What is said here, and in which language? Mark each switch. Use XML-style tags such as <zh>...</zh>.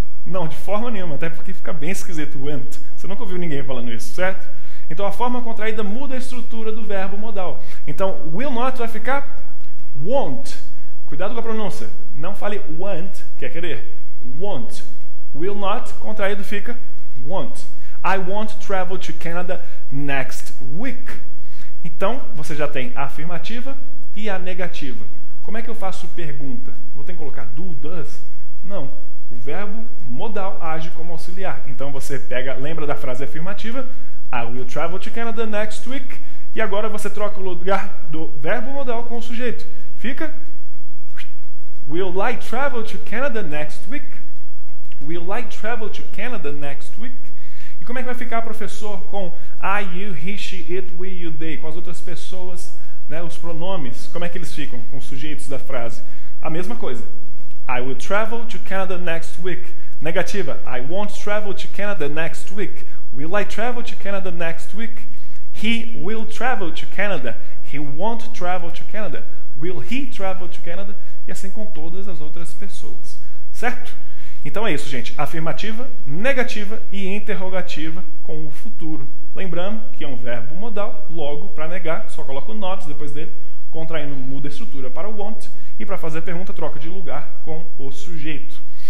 <pt>Não, de forma nenhuma, até porque fica bem esquisito went. Você nunca ouviu ninguém falando isso, certo? Então, a forma contraída muda a estrutura do verbo modal. Então, will not vai ficar won't. Cuidado com a pronúncia. Não fale want, que é querer. Won't. Will not, contraído, fica won't.</pt> <en>I won't travel to Canada next week.</en> <pt>Então, você já tem a afirmativa e a negativa. Como é que eu faço pergunta? Vou ter que colocar do, does? Não. O verbo modal age como auxiliar. Então, você lembra da frase afirmativa,</pt> <en>I will travel to Canada next week.</en> <pt>E agora você troca o lugar do verbo modal com o sujeito.</pt> <en>Fica Will I travel to Canada next week? Will I travel to Canada next week?</en> <pt>E como é que vai ficar, professor, com I, you, he, she, it, we, you, they? Com as outras pessoas, né, os pronomes. Como é que eles ficam com os sujeitos da frase? A mesma coisa.</pt> <en>I will travel to Canada next week. Negativa. I won't travel to Canada next week. Will I travel to Canada next week? He will travel to Canada. He won't travel to Canada. Will he travel to Canada?</en> <pt>E assim com todas as outras pessoas. Certo? Então é isso, gente. Afirmativa, negativa e interrogativa com o futuro. Lembrando que é um verbo modal, logo, para negar, só coloca o not depois dele, contraindo muda a estrutura para o want, e para fazer a pergunta, troca de lugar com o sujeito.</pt>